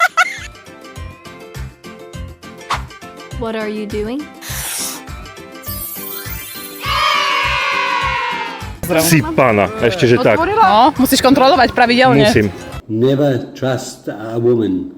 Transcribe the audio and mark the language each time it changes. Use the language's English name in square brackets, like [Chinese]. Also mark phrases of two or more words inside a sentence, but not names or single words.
[English] What are you doing? [Slovak] Sípana. Ešte, že tak. No, musíš kontrolovať pravidelne. Musím. [English] Never trust a woman.